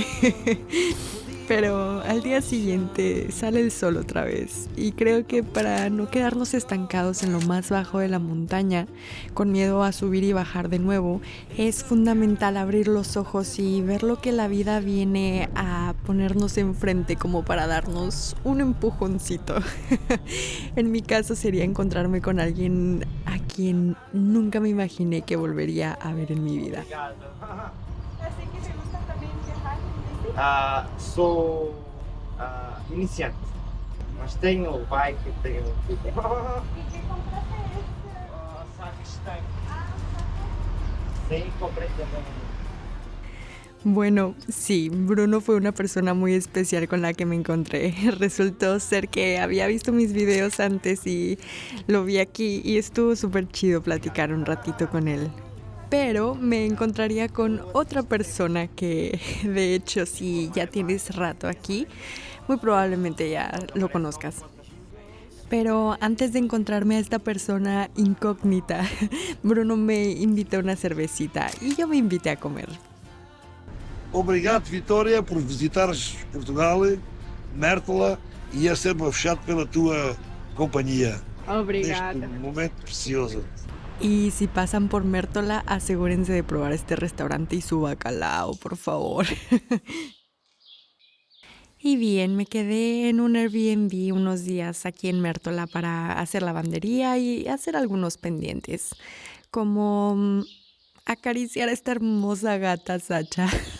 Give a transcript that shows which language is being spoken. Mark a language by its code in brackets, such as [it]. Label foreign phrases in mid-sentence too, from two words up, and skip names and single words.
[es] Pero al día siguiente sale el sol otra vez y creo que para no quedarnos estancados en lo más bajo de la montaña, con miedo a subir y bajar de nuevo, es fundamental abrir los ojos y ver lo que la vida viene a ponernos enfrente como para darnos un empujoncito. En mi caso sería encontrarme con alguien a quien nunca me imaginé que volvería a ver en mi vida. Así que me gusta también viajar en bici. [pt] Sou iniciante, mas tenho bike, tenho tudo. [es] ¿Y qué compraste este? [pt] Sabe, sim, comprei também. [es] Bueno, sí, Bruno fue una persona muy especial con la que me encontré. Resultó ser que había visto mis videos antes y lo vi aquí y estuvo súper chido platicar un ratito con él. Pero me encontraría con otra persona que, de hecho, si ya tienes rato aquí, muy probablemente ya lo conozcas. Pero antes de encontrarme a esta persona incógnita, Bruno me invitó a una cervecita y yo me invité a comer. [pt] Obrigado, Vitória, por visitares Portugal, Mértola, e é sempre fechado pela tua companhia Obrigada. neste momento precioso. [es] Y si pasan por Mértola, asegúrense de probar este restaurante y su bacalao, por favor. Y bien, me quedé en un Airbnb unos días aquí en Mértola para hacer lavandería y hacer algunos pendientes, como acariciar a esta hermosa gata Sacha.